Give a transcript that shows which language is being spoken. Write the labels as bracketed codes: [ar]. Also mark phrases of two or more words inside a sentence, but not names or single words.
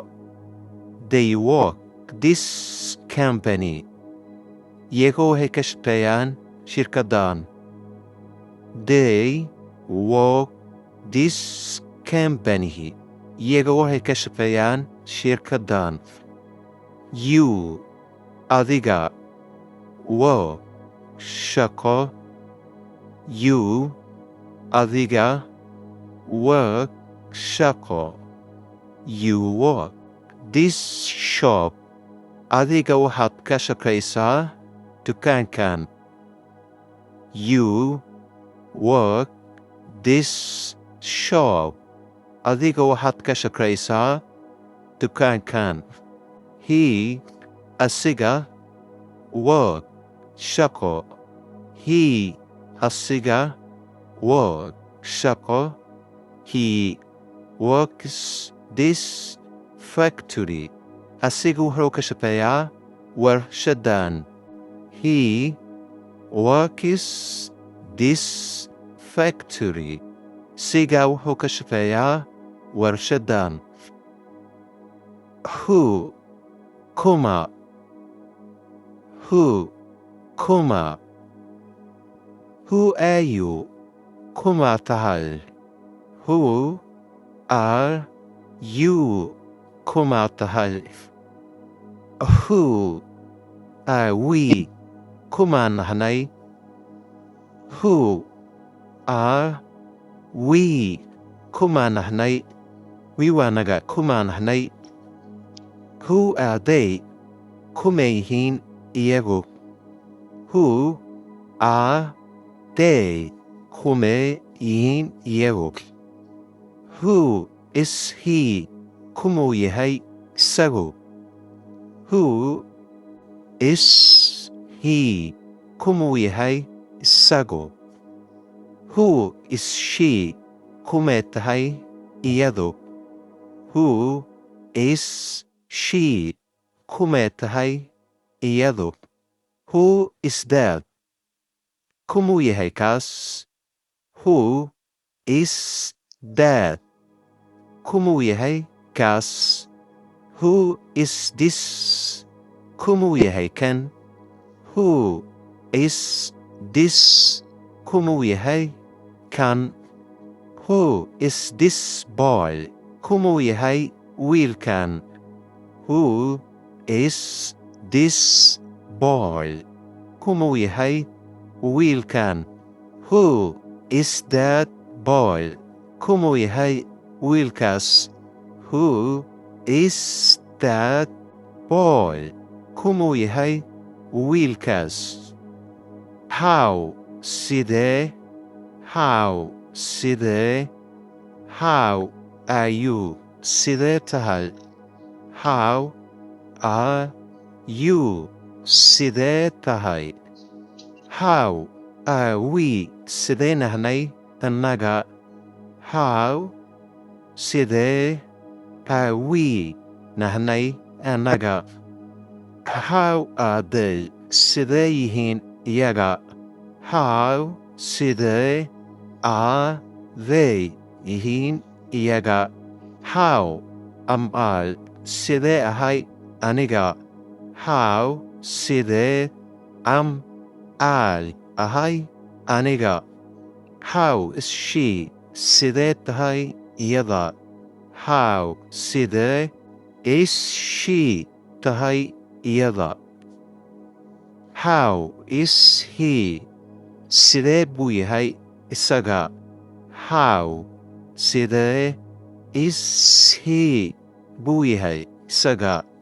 [en] They work this company. [so] iyaga waxay ka shaqeeyaan shirkaddan. [en] They work this company. [so] iyaga waxay ka shaqeeyaan shirkaddan. [en] You adiga work shaqo. You adiga work shaqo. You work this shop. [so] adiga waxaad ka shaqaysaa dukaankan. [en] You work this shop. [so] adiga waxaad ka shaqaysaa dukaankan. [en] He asiga work shaqo. He asiga work shaqo. He works this factory. [so] asiga wuxuu ka shaqeeyaa warshadan. [en] He works this factory. [so] siga wuxuu ka shaqeeyaa warshadan. [en] who, kuma, who, kuma. Who are you? [so] Kuma tahal. [en] Who are you? [so] Kuma tahal. [en] Who are we? [so] Kuma nahanay. [en] Who are we? [so] Kuma nahanay. We wanaga kuma nahanay. [en] Who are they? [so] Kumayhin iyago. [en] Who are they? [so] Kumayhin iyago. [en] Who is he? [so] Kumu yahay isago. [en] Who is he? [so] Kumu yahay isago. [en] Who is she? [so] Kume tahay iyado. [en] Who is she? [so] Kume tahay iyado. [en] Who is that? [so] Kumu yahay kas? [en] Who is that? [so] Kumu yahay kas? [en] Who is this? [so] Kumu yahay kan? [en] Who is this? [so] Kumu yahay kan? [en] Who is this boy? [so] Kumu yahay wiilkan? [en] Who is this boy? [so] Kumu yahay wiilkan? [en] Who is that boy? [so] Kumu yahay wiilkaas? [en] Who is that boy? [so] Kumu yahay wiilkaas? [en] How, sidee? How, sidee? How are you? [so] Sidee tahay? [en] How are you? [so] Sidee tahay? [en] How are we? [so] Sidee nahnay annaga? [en] How, sidee are we? [so] Nahnay annaga? [en] How are they? [so] Sidee yihiin iyaga? [en] How, sidee are they [so] yihiin iyaga? [en] How am I? [so] Sidee ahay aniga? [en] How, sidee am I [so] ahay aniga? [en] How is she? [so] Sidee tahay iyada? [en] How, sidee is she [so] tahay iyada? [en] How is he? [so] Sidee buu yahay isaga? [en] How, sidee is he [so] buu yahay isaga?